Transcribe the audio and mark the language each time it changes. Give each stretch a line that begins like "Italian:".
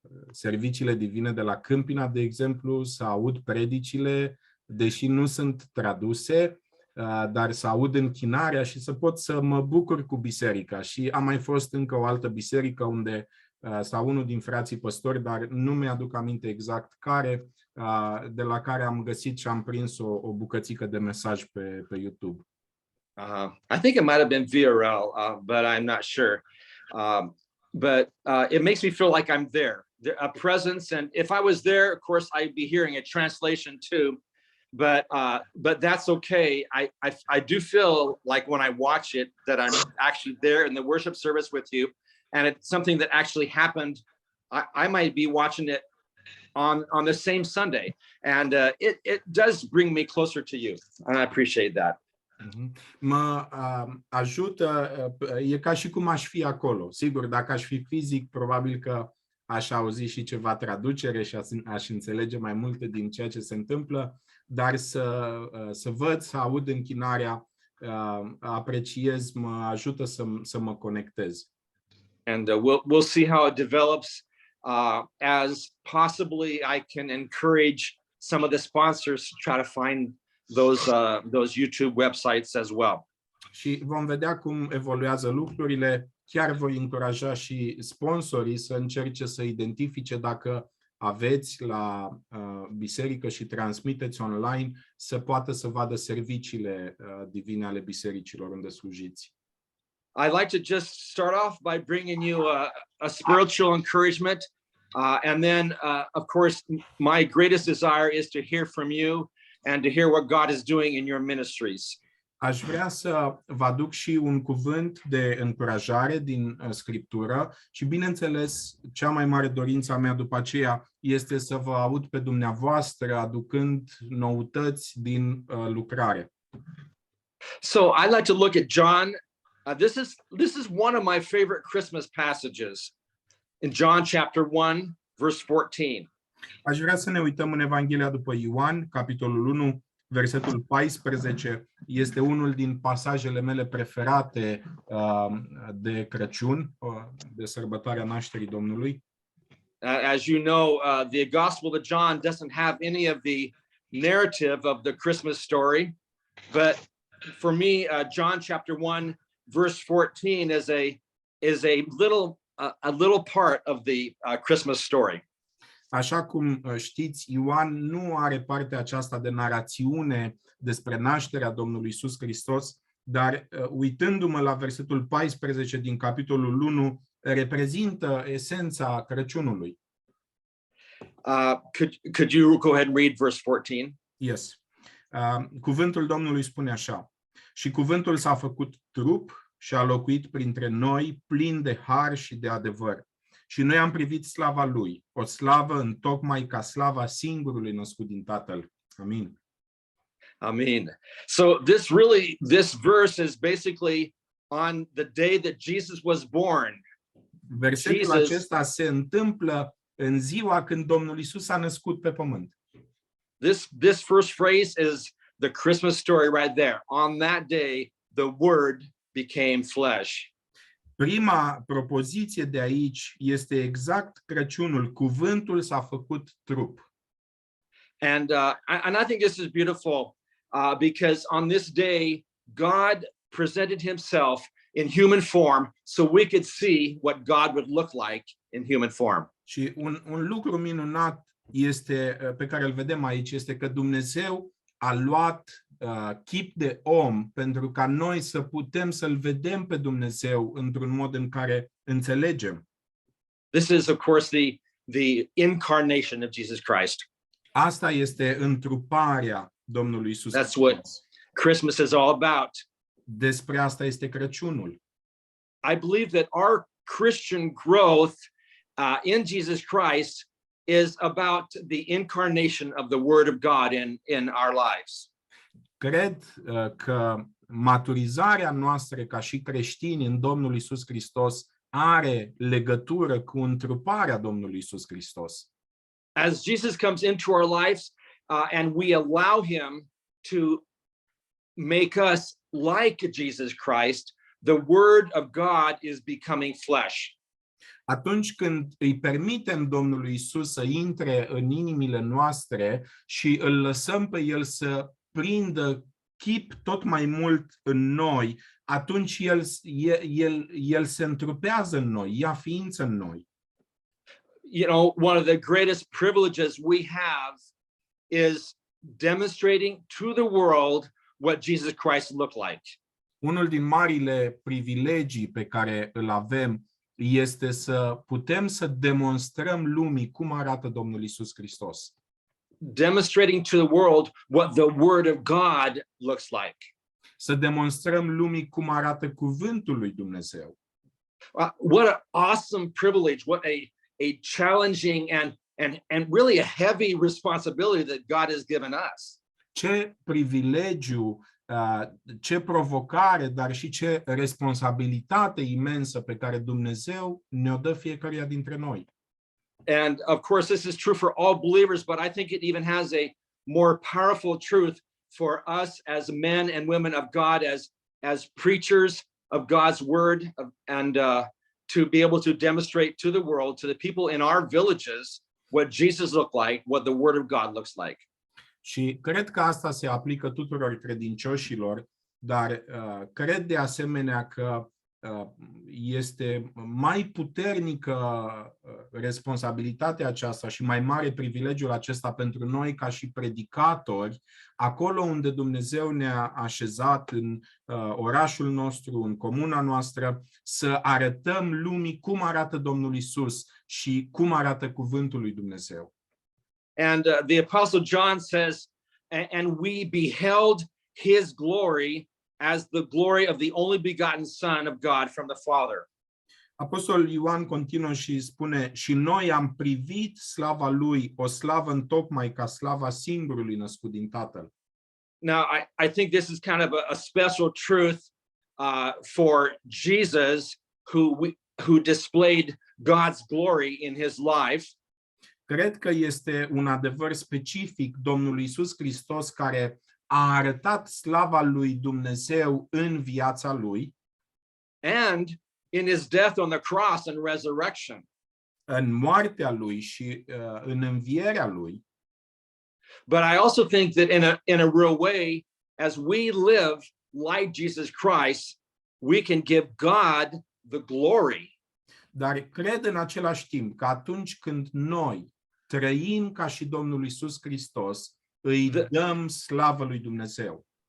Romanian: serviciile divine de la Câmpina, de exemplu, să aud predicile, deși nu sunt traduse, dar să aud închinarea și să pot să mă bucur cu biserica. Și am mai fost încă o altă biserică unde, sau unul din frații păstori, dar nu mi-aduc aminte exact care, de la care am găsit și am prins o bucățică de mesaj pe YouTube.
English: I think it might have been VRL, but I'm not sure. But it makes me feel like I'm there, a presence. And if I was there, of course, I'd be hearing a translation too. But that's okay. I do feel like when I watch it that I'm actually there in the worship service with you, and it's something that actually happened. I might be watching it on the same Sunday, and it does bring me closer to you, and I appreciate that.
Romanian: Mă ajută, e ca și cum aș fi acolo. Sigur, dacă aș fi fizic, probabil că aș auzi și ceva traducere și aș înțelege mai multe din ceea ce se întâmplă, dar să văd, să aud închinarea, apreciez, mă ajută să mă conectez.
English: And we'll see how it develops, as possibly I can encourage some of the sponsors to try to find those YouTube websites as well.
Romanian: Și vom vedea cum evoluează lucrurile. Chiar voi încuraja și sponsorii să încerce să identifice dacă aveți la biserică și transmiteți online, să poată să vadă serviciile divine ale bisericilor unde slujiți.
English: I'd like to just start off by bringing you a spiritual encouragement, and then, of course, my greatest desire is to hear from you and to hear what God is doing in your ministries.
Romanian: Aș vrea să vă aduc și un cuvânt de încurajare din Scriptură și, bineînțeles, cea mai mare dorință a mea după aceea este să vă aud pe dumneavoastră aducând noutăți din lucrare.
English: So I like to look at John. This is one of my favorite Christmas passages in John chapter 1, verse 14.
Romanian: Aș vrea să ne uităm în Evanghelia după Ioan, capitolul 1, versetul 14. Este unul din pasajele mele preferate de Crăciun, de sărbătoarea nașterii Domnului.
English: As you know, the Gospel of John doesn't have any of the narrative of the Christmas story, but for me, John chapter 1, verse 14 is a little part of the Christmas story.
Romanian: Așa cum știți, Ioan nu are partea aceasta de narațiune despre nașterea Domnului Iisus Hristos, dar uitându-mă la versetul 14 din capitolul 1, reprezintă esența Crăciunului.
English: Could you go ahead and read verse 14? Yes.
Romanian: Cuvântul Domnului spune așa: și cuvântul s-a făcut trup și a locuit printre noi, plin de har și de adevăr. Și noi am privit slava lui, o slavă întocmai ca slava singurului născut din Tatăl. Amin.
English: Amen. So this verse is basically on the day that Jesus was born.
Romanian: Versetul acesta se întâmplă în ziua când Domnul Iisus s-a născut pe pământ.
English: This first phrase is the Christmas story right there. On that day, the Word became flesh.
Romanian: Prima propoziție de aici este exact Crăciunul. Cuvântul s-a făcut trup.
English: And I think this is beautiful because on this day, God presented himself in human form so we could see what God would look like in human form.
Romanian: Și un lucru minunat este, pe care îl vedem aici, este că Dumnezeu a luat chip de om pentru ca noi să putem să-L vedem pe Dumnezeu într-un mod în care înțelegem.
English: This is, of course, the incarnation of Jesus Christ.
Romanian: Asta este întruparea Domnului Iisus
English: That's
Romanian: Hristos.
English: what Christmas is all about.
Romanian: Despre asta este Crăciunul.
English: I believe that our Christian growth in Jesus Christ is about the incarnation of the Word of God in our lives.
Romanian: Cred că maturizarea noastră ca și creștini în Domnul Iisus Hristos are legătură cu întruparea Domnului Iisus Hristos.
English: As Jesus comes into our lives and we allow him to make us like Jesus Christ, the Word of God is becoming flesh.
Romanian: Atunci când îi permitem Domnului Iisus să intre în inimile noastre și îl lăsăm pe El să prindă chip tot mai mult în noi, atunci el se întrupează în noi, ia ființă în noi.
English: You know, one of the greatest privileges we have is demonstrating to the world what Jesus Christ looked like.
Romanian: Unul din marile privilegii pe care îl avem este să putem să demonstrăm lumii cum arată Domnul Iisus Hristos.
English: Demonstrating to the world what the Word of God looks like.
Romanian: Să demonstrăm lumii cum arată cuvântul lui Dumnezeu.
English: What an awesome privilege, what a challenging and really a heavy responsibility that God has given us.
Romanian: Ce privilegiu, ce provocare, dar și ce responsabilitate imensă pe care Dumnezeu ne-o dă fiecăruia dintre noi.
English: And of course, this is true for all believers, but I think it even has a more powerful truth for us as men and women of God, as preachers of God's word, and to be able to demonstrate to the world, to the people in our villages, what Jesus looked like, what the Word of God looks like.
Romanian: Și cred că asta se aplică tuturor credincioșilor, dar cred de asemenea că este mai puternică responsabilitatea aceasta și mai mare privilegiul acesta pentru noi ca și predicatori, acolo unde Dumnezeu ne-a așezat în orașul nostru, în comuna noastră, să arătăm lumii cum arată Domnul Iisus și cum arată cuvântul lui Dumnezeu.
English: And the Apostle John says, and we beheld his glory, as the glory of the only begotten Son of God from the Father.
Romanian: Apostolul Ioan continuă și spune, și noi am privit slava lui, o slavă întocmai ca slava singurului născut din Tatăl.
English: Now, I think this is kind of a special truth for Jesus, who displayed God's glory in his life.
Romanian: Cred că este un adevăr specific Domnului Iisus Hristos care a arătat slava lui Dumnezeu în viața lui.
English: And in his death on the cross and resurrection.
Romanian: În moartea lui și în învierea lui.
English: But I also think that in a real way, as we live like Jesus Christ, we can give God the glory.
Romanian: Dar cred în același timp că atunci când noi trăim ca și Domnul Iisus Hristos, îi dăm slavă lui Dumnezeu.